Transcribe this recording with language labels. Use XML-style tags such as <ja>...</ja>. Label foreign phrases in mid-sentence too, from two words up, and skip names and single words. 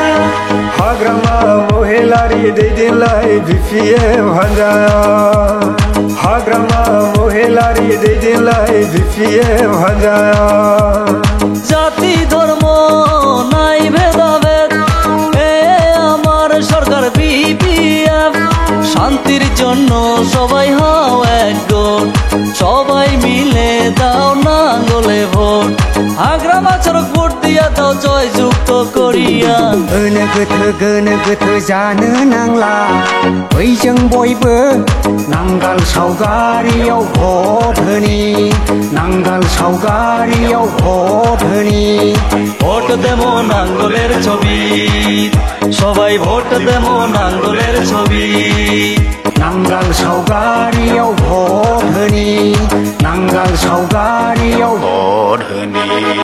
<brx>हाग्रामा महिलारि दैदेनलाय BPF हान्जाया, हाग्रामा महिलारि दैदेनलाय BPF हान्जाया।</brx> <bn>জাতি ধর্ম নাই ভেদাভেদ, এ আমার সরকার BPF। শান্তির জন্য সবাই হও একজোট, সবাই মিলে দাও নাঙ্গলে ভোট। হাগ্রামা সড়ক ভোট দিয়া দাও জয় যুক্ত করিয়া।</bn> <brx>गोनो गोथो जानो नांला, बैजों बयबो नांगाल सावगारियाव भटनि, नांगाल सावगारियाव भटनि।</brx> <bn>ভোট দেবো নাঙ্গলের ছবি, সবাই ভোট দেবো নাঙ্গলের ছবি।</bn> <brx>नांगाल सावगारियाव भटनि, नांगाल सावगारियाव भटनि।</brx>